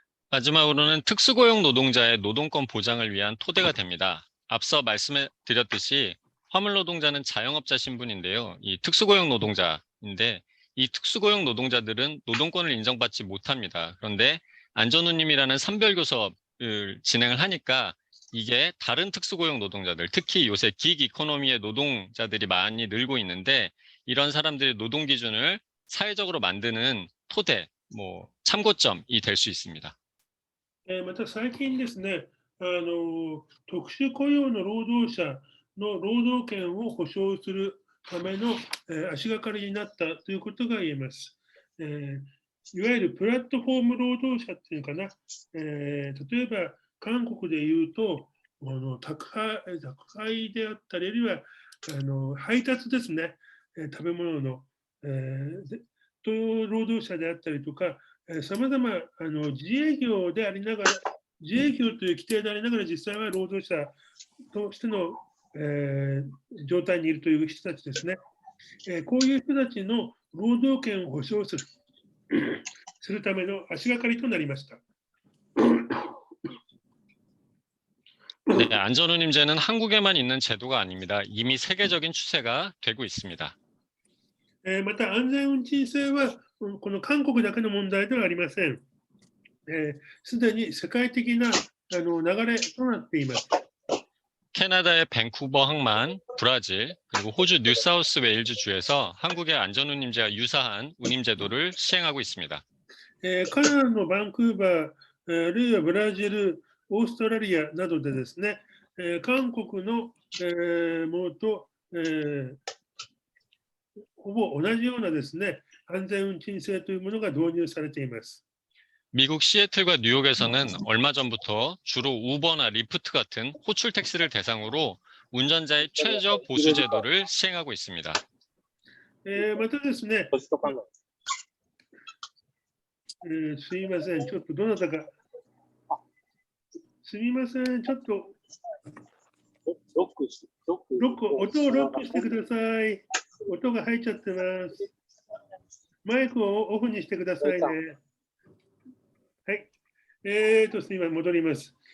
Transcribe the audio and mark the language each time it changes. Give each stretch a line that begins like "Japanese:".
Korean: 마지막으로는 특수고용 노동자의 노동권 보장을 위한 토대가 됩니다. 앞서 말씀드렸듯이 화물 노동자는 자영업자 신분인데요. 이 특수고용 노동자인데 이 특수고용 노동자들은 노동권을 인정받지 못합니다. 그런데 안전운임이라는 선별교섭을 진행을 하니까 이게 다른 특수고용 노동자들, 특히 요새 긱 이코노미의 노동자들이 많이 늘고 있는데 이런 사람들의 노동 기준을 사회적으로 만드는 토대, 참고점이 될 수 있습니다.
Japanese: また最近ですね、特殊雇用の労働者の労働権を保障するための足がかりになったということが言えます。いわゆるプラットフォーム労働者っていうかな、例えば韓国でいうと、宅配であったり、あるいは配達ですね、食べ物の、労働者であったりとか、さまざま自営業でありながら、自営業という規定でありながら、実際は労働者としての、状態にいるという人たちですね。こういう人たちの労働権を保障するための足がかりとなりました。
Korean: 네, 안전운임제는 한국에만 있는 제도가 아닙니다. 이미 세계적인 추세가 되고 있습니다.
Japanese: また安全運賃制はこの韓国だけの問題ではありません。すでに世界的な流れとなっています。
Korean: 캐나다의 밴쿠버 항만, 브라질, 그리고 호주 뉴사우스 웨일즈 주에서 한국의 안전운임제와 유사한 운임제도를 시행하고 있습니다.
Japanese: カナダのバンクーバー、あるいはブラジル、オーストラリアなどでですね、韓国のものとほぼ同じようなですね、安全運賃制というものが導入されています。
Korean: 미국 시애틀과 뉴욕에서는 얼마 전부터 주로 우버나 리프트 같은 호출 택시를 대상으로 운전자의 최저 보수 제도를 시행하고 있습니다.
Japanese: またですね、すみません、ちょっとどなたか、すみません、ちょっと音をロックしてください。音が入っちゃってます。マイクをオフにしてくださいね。はい。すみません、戻ります。